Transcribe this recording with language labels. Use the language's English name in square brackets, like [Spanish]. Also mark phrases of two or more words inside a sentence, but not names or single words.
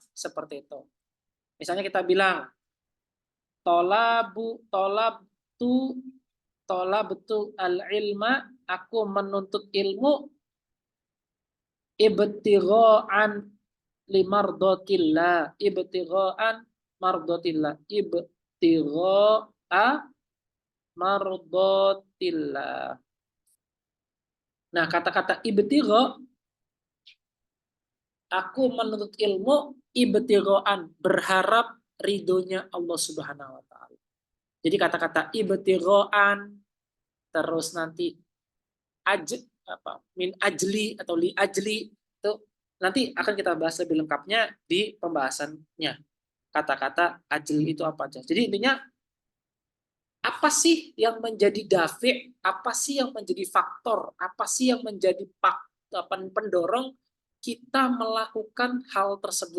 [Indonesian] Seperti itu. Misalnya kita bilang, [Arabic] طلبت العلم, [Indonesian] aku menuntut ilmu [Arabic] ابتغاء لمرضاة الله ابتغاء مرضاة الله ابتغاء مرضاة الله. [Indonesian] Nah, kata-kata ibtigha, aku menuntut ilmu ibtigha'an, berharap ridhonya Allah [Arabic] سبحانه وتعالى. [Indonesian] Jadi kata-kata ibtigha'an, terus nanti [Arabic] من أجل [Indonesian] atau [Arabic] لأجل, [Indonesian] itu nanti akan kita bahas lebih lengkapnya di pembahasannya. Kata-kata ajli itu apa aja. Jadi intinya, apa sih yang menjadi dafi', apa sih yang menjadi faktor, apa sih yang menjadi pendorong kita melakukan hal tersebut.